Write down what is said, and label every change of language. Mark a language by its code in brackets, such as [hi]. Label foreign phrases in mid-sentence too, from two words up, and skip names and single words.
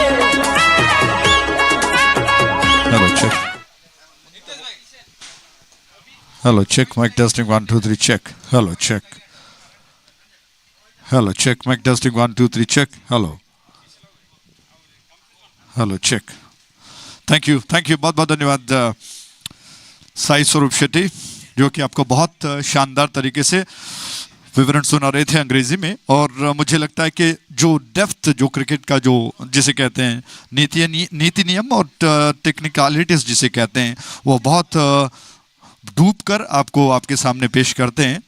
[en] Hello, check. Hello, check. Mic testing 1 2 3 check. Hello, check. Hello, check. Mic testing 1 2 3 check. Hello. Hello, check. Thank you. [hi] बहुत बहुत धन्यवाद साई स्वरूप शेट्टी, जो कि आपको बहुत शानदार तरीके से विवरण सुना रहे थे अंग्रेजी में, और मुझे लगता है कि जो डेप्थ जो क्रिकेट का जो जिसे कहते हैं नीति नियम और टेक्निकलिटीज जिसे कहते हैं, वो बहुत डूब कर आपको आपके सामने पेश करते हैं।